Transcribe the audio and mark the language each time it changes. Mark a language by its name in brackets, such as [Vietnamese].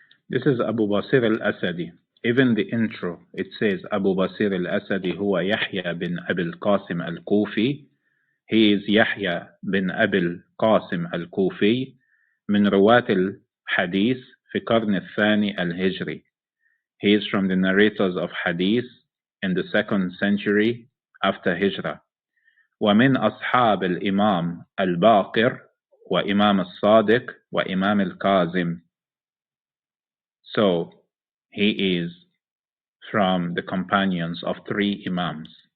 [English] This is Abu Basir al-Asadi. Even the intro, it says Abu Basir al-Asadi huwa Yahya bin Abil Qasim al-Kufi. He is Yahya bin Abil Qasim al-Kufi [Arabic] من رواة الحديث في القرن الثاني الهجري. [English] He is from the narrators of Hadith in the 2nd century after Hijrah. [Arabic] ومن أصحاب الإمام الباقر وإمام الصادق وإمام الكاظم. [English] So, he is from the companions of 3 Imams.